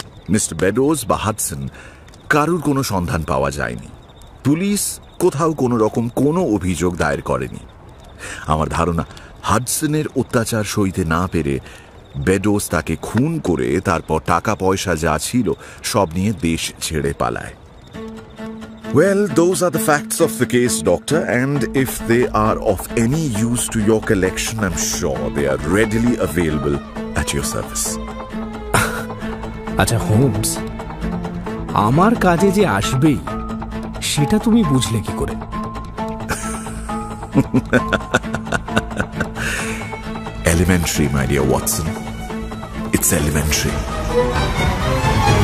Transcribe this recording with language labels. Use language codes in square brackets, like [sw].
[bn] Mister বেডোস বা Hudson কারুর কোনো সন্ধান পাওয়া যায়নি। পুলিশ কোথাও কোনো রকম কোনো অভিযোগ দায়ের করেনি। আমার ধারণা হাডসনের অত্যাচার সইতে না পেরে বেডোস তাকে খুন করে তারপর টাকা পয়সা যা ছিল সব নিয়ে দেশ ছেড়ে পালায়। [en] Well, those are the facts of the case, Doctor, and if they are of any use to your collection, I'm sure they are readily available at your service. [bn] আচ্ছা হোমস, আমার কাজে যে আসবেই সেটা তুমি বুঝলে কি করে? [en] Elementary, my dear Watson. It's elementary.